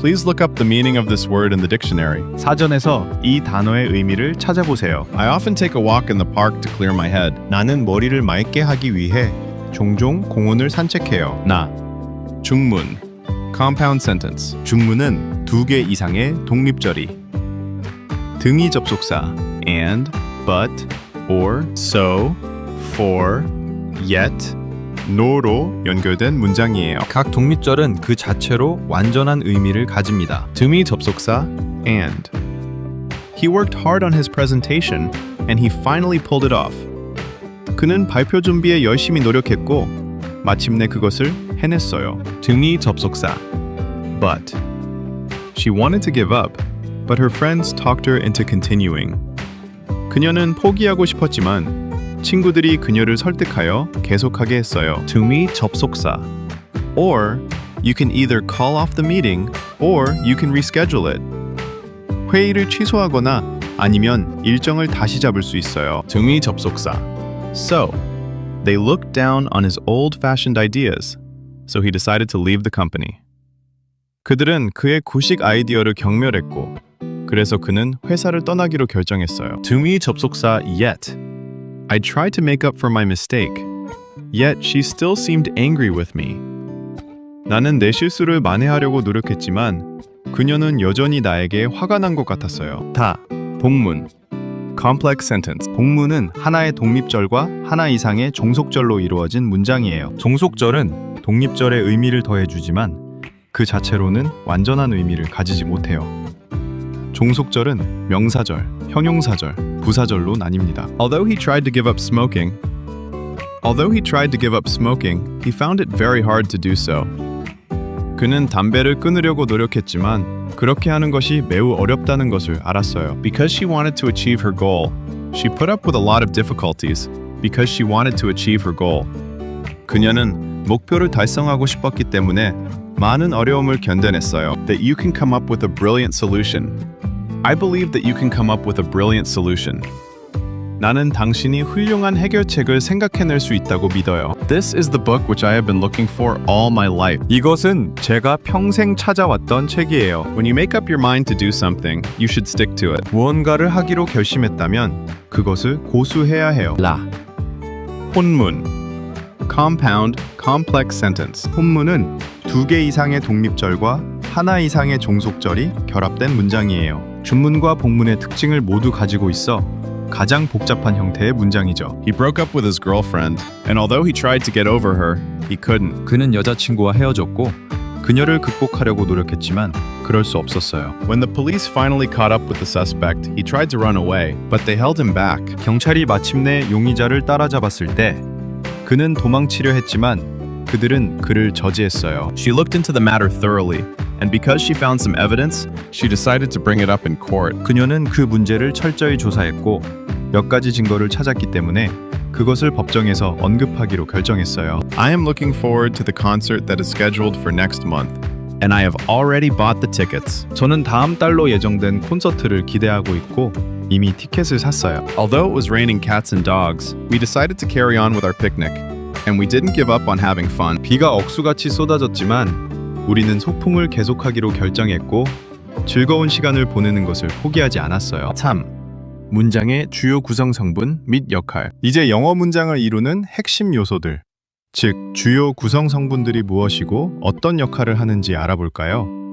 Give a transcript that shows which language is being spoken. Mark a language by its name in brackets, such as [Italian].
[English] Please look up the meaning of this word in the dictionary. [Korean] 사전에서 이 단어의 의미를 찾아보세요. [English] I often take a walk in the park to clear my head. [Korean] 나는 머리를 맑게 하기 위해 종종 공원을 산책해요. 중문. [English] Compound sentence. [Korean] 중문은 2개 이상의 독립절이 등위 접속사 and, but, or, so, for, yet, no로 연결된 문장이에요. 각 독립절은 그 자체로 완전한 의미를 가집니다. 등위 접속사 and. [English] He worked hard on his presentation and he finally pulled it off. [Korean] 그는 발표 준비에 열심히 노력했고 마침내 그것을 해냈어요. 등위 접속사 but. [English] She wanted to give up, but her friends talked her into continuing. [Korean] 그녀는 포기하고 싶었지만 친구들이 그녀를 설득하여 계속하게 했어요. 등위 접속사 [English] or you can either call off the meeting or you can reschedule it. [Korean] 회의를 취소하거나 아니면 일정을 다시 잡을 수 있어요. 등위 접속사 [English] So, they looked down on his old-fashioned ideas, so he decided to leave the company. [Korean] 그들은 그의 구식 아이디어를 경멸했고, 그래서 그는 회사를 떠나기로 결정했어요. 등위 접속사 yet. [English] I tried to make up for my mistake, yet she still seemed angry with me. [Korean] 나는 내 실수를 만회하려고 노력했지만 그녀는 여전히 나에게 화가 난 것 같았어요. 복문. [English] Complex sentence. [Korean] 복문은 하나의 독립절과 하나 이상의 종속절로 이루어진 문장이에요. 종속절은 독립절의 의미를 더해주지만 그 자체로는 완전한 의미를 가지지 못해요. 종속절은 명사절, 형용사절, 부사절로 나뉩니다. [English] Although he tried to give up smoking, he found it very hard to do so. [Korean] 그는 담배를 끊으려고 노력했지만 그렇게 하는 것이 매우 어렵다는 것을 알았어요. [English] Because she wanted to achieve her goal, she put up with a lot of difficulties. Because she wanted to achieve her goal. [Korean] 그녀는 목표를 달성하고 싶었기 때문에 많은 어려움을 견뎌냈어요. [English] That you can come up with a brilliant solution. I believe that you can come up with a brilliant solution. [Korean] 나는 당신이 훌륭한 해결책을 생각해낼 수 있다고 믿어요. [English] This is the book which I have been looking for all my life. [Korean] 이것은 제가 평생 찾아왔던 책이에요. [English] When you make up your mind to do something, you should stick to it. [Korean] 무언가를 하기로 결심했다면 그것을 고수해야 해요. 혼문. [English] Compound, complex sentence. [Korean] 혼문은 2개 이상의 독립절과 하나 이상의 종속절이 결합된 문장이에요. 준문과 복문의 특징을 모두 가지고 있어 가장 복잡한 형태의 문장이죠. [English] He broke up with his girlfriend, and although he tried to get over her, he couldn't. [Korean] 그는 여자친구와 헤어졌고 그녀를 극복하려고 노력했지만 그럴 수 없었어요. [English] When the police finally caught up with the suspect, he tried to run away, but they held him back. [Korean] 경찰이 마침내 용의자를 따라잡았을 때 그는 도망치려 했지만 그들은 그를 저지했어요. [English] She looked into the matter thoroughly, and because she found some evidence, she decided to bring it up in court. [Korean] 그녀는 그 문제를 철저히 조사했고 몇 가지 증거를 찾았기 때문에 그것을 법정에서 언급하기로 결정했어요. [English] I am looking forward to the concert that is scheduled for next month, and I have already bought the tickets. [Korean] 저는 다음 달로 예정된 콘서트를 기대하고 있고 이미 티켓을 샀어요. [English] Although it was raining cats and dogs, we decided to carry on with our picnic, and we didn't give up on having fun. [Korean] 비가 억수같이 쏟아졌지만 우리는 소풍을 계속하기로 결정했고 즐거운 시간을 보내는 것을 포기하지 않았어요. 3. 문장의 주요 구성 성분 및 역할. 이제 영어 문장을 이루는 핵심 요소들, 즉 주요 구성 성분들이 무엇이고 어떤 역할을 하는지 알아볼까요?